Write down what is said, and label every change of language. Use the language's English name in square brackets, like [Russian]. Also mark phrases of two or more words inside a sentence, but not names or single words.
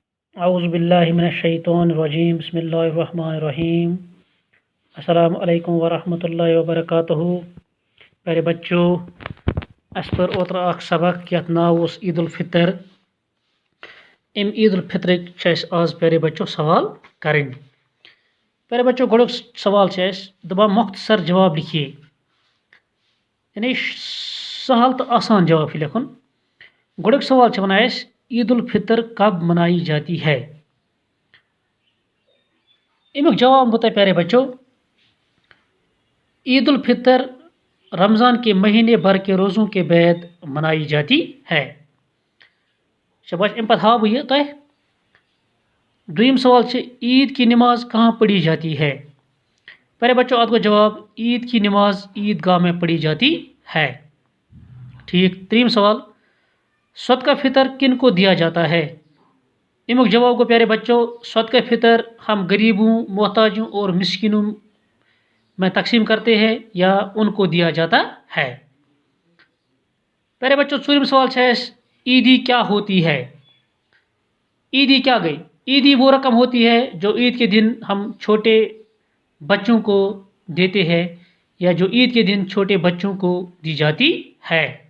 [Arabic] اعوذ باللہ من الشیطان الرجیم بسم اللہ الرحمن الرحیم السلام علیکم ورحمۃ اللہ وبرکاتہ [Urdu] پیارے بچوں اس پر [Kashmiri] اوتر اخ سبق یت ناو اوس عید الفطر ام عید الفطر آز [Urdu] پیارے بچوں سوال کریں پیارے بچوں [Kashmiri] گوڑک سوال دپان [Urdu] مختصر جواب لکھیے [Kashmiri] یعنی سہل تو آسان جواب لکھن گوڑک سوال ونان [Urdu] عید الفطر کب منائی جاتی ہے [Kashmiri] امیک جواب بہ تہ [Urdu] پیارے بچوں عید الفطر رمضان کے مہینے بھر کے روزوں کے بعد منائی جاتی ہے شباش [Kashmiri] ام پتہ ہاو بہ یہ تہ دویم سوال [Urdu] عید کی نماز کہاں پڑھی جاتی ہے پیارے بچوں [Kashmiri] ات کو [Urdu] جواب عید کی نماز عید گاہ میں پڑھی جاتی ہے [Kashmiri] ٹھیک تریم [Urdu] سوال صدقہ فطر کن کو دیا جاتا ہے [Kashmiri] امیک جواب کو [Urdu] پیارے بچوں صدقہ فطر ہم غریبوں محتاجوں اور مسکینوں میں تقسیم کرتے ہیں یا ان کو دیا جاتا ہے پیارے بچوں [Kashmiri] ژوٗرِم سوال [Urdu] عیدی کیا ہوتی ہے عیدی کیا گئی عیدی وہ رقم ہوتی ہے جو عید کے دن ہم چھوٹے بچوں کو دیتے ہیں یا جو عید کے دن چھوٹے بچوں کو دی جاتی ہے